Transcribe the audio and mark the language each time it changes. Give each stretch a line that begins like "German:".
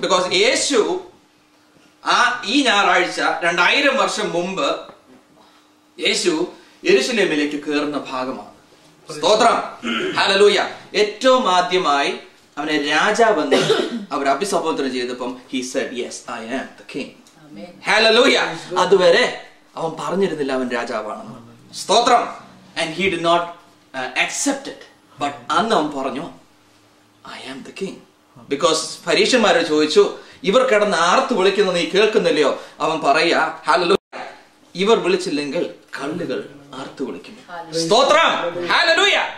Malayalam: Because യേശു ഈ ഞായറാഴ്ച 2000 വർഷം മുമ്പ് യേശു യെരൂശലേമിലേക്ക് കയറുന്ന ഭാഗമാണ്. സ്തോത്രം. ഹല്ലേലൂയ. ഏറ്റവും ആദ്യമായി അവനെ രാജാവെന്ന് അവർ അഭിസംബോധന ചെയ്തപ്പം
English: he said, yes, I am the king.
Malayalam: Hallelujah. അതുവരെ അവൻ പറഞ്ഞിരുന്നില്ല അവൻ രാജാവാണെന്ന്.
English: സ്തോത്രം. and he did not accept it. but
Malayalam: അന്ന് അവൻ പറഞ്ഞു
English: I am the king.
Malayalam: because പരീക്ഷന്മാരെ ചോദിച്ചു, ഇവർ കിടന്ന് ആർത്ത് വിളിക്കുന്നത് നീ കേൾക്കുന്നില്ലയോ? അവൻ പറയാ, ഹല്ലേലൂയ, ഇവർ വിളിച്ചില്ലെങ്കിൽ കല്ലുകൾ ആർത്ത് വിളിക്കും. സ്തോത്രം. ഹല്ലേലൂയ.